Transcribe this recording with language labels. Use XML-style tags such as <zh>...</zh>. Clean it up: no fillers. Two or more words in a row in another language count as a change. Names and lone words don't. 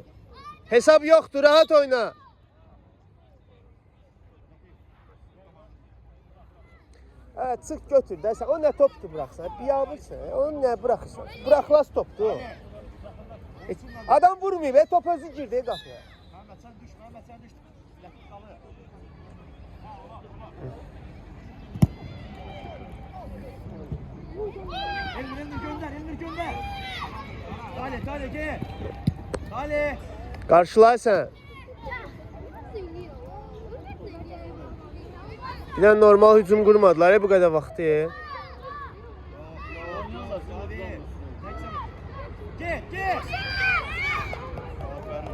<az>Hesab yoxdur, rahat oyna. Hə, çıx götür də sən. O nə topdur buraxsan? Biabırsan. Onu nə buraxırsan? Buraxılas topdur. Adam vurmayıb, top özü girdi qapıya.</az> <tr>Mehmet sen düş. Yakın kalı. Elini gönder. Tale gel. Tale.</tr> <az>Qarşılayırsan. Bir də normal hücum qurmadılar bu qədər vaxtı.</az> <tr>Gel.</tr>